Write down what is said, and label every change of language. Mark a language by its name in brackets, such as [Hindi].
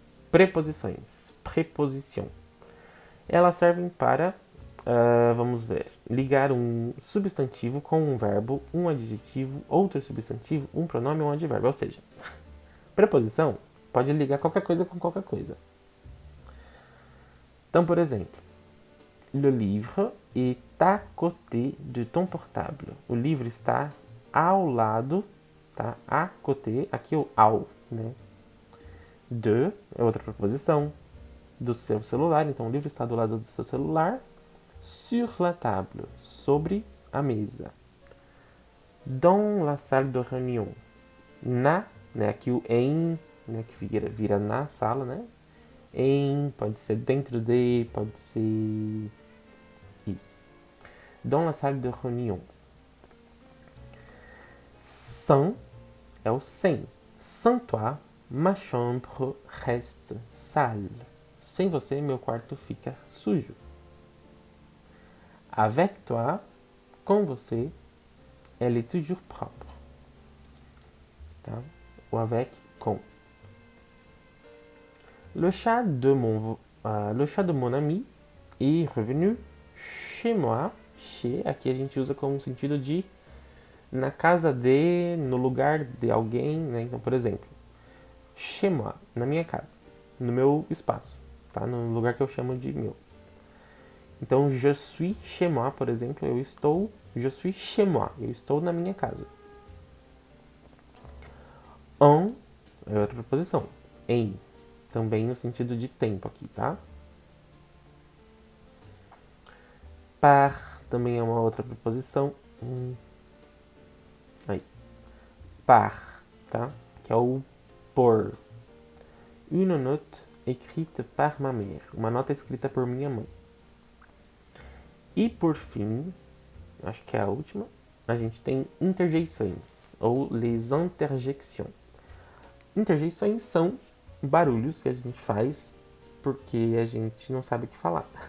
[Portuguese] Preposições. Preposição. Elas servem para, vamos ver, ligar um substantivo com um verbo, um adjetivo, outro substantivo, um pronome ou um advérbio. Ou seja, preposição pode ligar qualquer coisa com qualquer coisa. Então, por exemplo, [French] le livre est à côté de ton portable. [Portuguese] O livro está ao lado, tá? [French] À côté, [Portuguese] aqui o ao, né? De é outra preposição. Do seu celular, então o livro está do lado do seu celular. [French] Sur la table, [Portuguese] sobre a mesa. [French] Dans la salle de réunion, [Portuguese] na, né? Aqui o em, né? Que vira na sala, né? Em, pode ser dentro de, pode ser isso. [French] Dans la salle de réunion. Sans [Portuguese] é o sem. [French] Sans toi, ma chambre reste sale. [Portuguese] Sem você, meu quarto fica sujo. [French] Avec toi, [Portuguese] com você, [French] elle est toujours propre. [Portuguese] Tá? O avec, com. [French] Le chat de mon ami est revenu chez moi. [Portuguese] Chez, aqui a gente usa como sentido de na casa de, no lugar de alguém, né? Então, por exemplo, [French] chez moi, [Portuguese] na minha casa, no meu espaço, tá? No lugar que eu chamo de meu. Então, [French] je suis chez moi, [Portuguese] por exemplo, je suis chez moi, eu estou na minha casa. En é outra preposição. Em, também no sentido de tempo aqui, tá? Par também é uma outra preposição. Aí. Par, tá? Que é o por. [French] Une note écrite par ma mère. [Portuguese] Uma nota escrita por minha mãe. E por fim, acho que é a última, a gente tem interjeições, ou [French] les interjections. [Portuguese] Interjeições são barulhos que a gente faz porque a gente não sabe o que falar.